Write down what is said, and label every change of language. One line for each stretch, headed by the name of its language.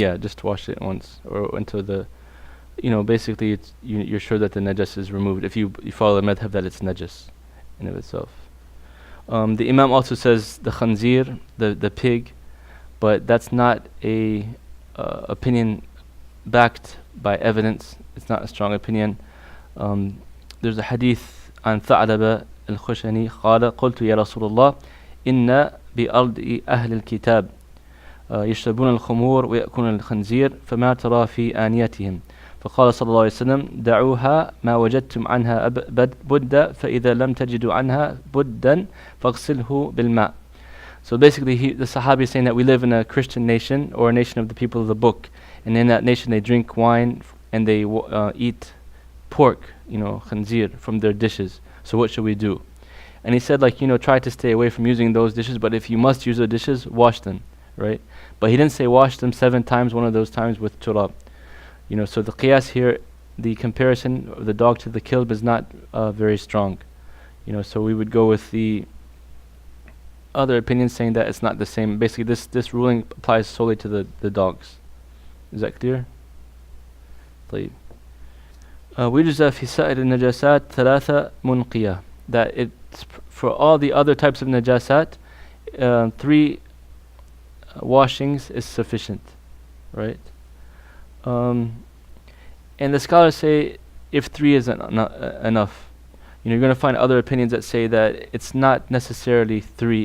English: Yeah, just wash it once, or until basically you're sure that the najas is removed. If you follow the madhab that it's najas in of itself. The Imam also says the khanzir, the pig, but that's not a opinion backed by evidence. It's not a strong opinion. There's a hadith on
Arabic: Tha'laba al-Khushani قال قلت يا رسول الله إن بأرض أهل الكتاب يشربون الخمور ويأكلون الخنزير فما ترى في آنيتهم فقال صلى الله عليه وسلم دعوها ما وجدتم عنها بدا فإذا لم تجدوا عنها بدا فاغسله بالماء.
English: So basically the Sahabi is saying that we live in a Christian nation, or a nation of the people of the book, and in that nation they drink wine and they eat pork, khanzir, from their dishes. So what should we do? And he said, try to stay away from using those dishes, but if you must use the dishes, wash them, right? But he didn't say wash them 7 times, one of those times with turab. So the qiyas here, the comparison of the dog to the kilb is not very strong. So we would go with the other opinions saying that it's not the same. Basically, this ruling applies solely to the dogs. Is that clear? طيب.
Arabic: ويجزى في سائر النجاسات 3 منقية.
English: That it's for all the other types of najasat, 3 washings is sufficient, right? And the scholars say if 3 isn't enough, you're going to find other opinions that say that it's not necessarily 3.